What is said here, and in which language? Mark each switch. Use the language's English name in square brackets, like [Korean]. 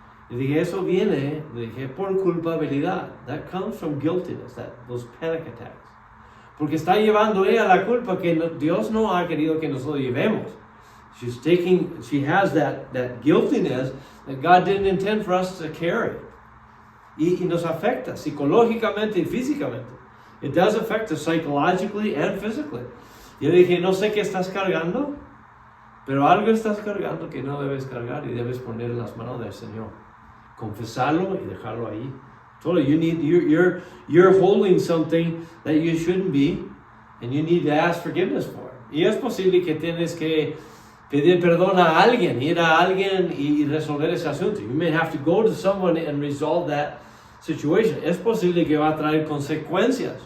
[Spanish] Y dije, eso viene, por culpabilidad. [English] That comes from guiltiness, those panic attacks. [Spanish] Porque está llevando ella la culpa que Dios no ha querido que nosotros llevemos. [English] She has that guiltiness that God didn't intend for us to carry. [Spanish] Y nos afecta psicológicamente y físicamente. [English] It does affect us psychologically and physically. [Spanish] Yo dije, no sé qué estás cargando, pero algo estás cargando que no debes cargar y debes poner en las manos del Señor. Confesarlo y dejarlo ahí. [English] You're holding something that you shouldn't be, and you need to ask forgiveness for it. [Spanish] Y es posible que tienes que pedir perdón a alguien, ir a alguien y resolver ese asunto. [English] You may have to go to someone and resolve that situation. [Spanish] Es posible que va a traer consecuencias.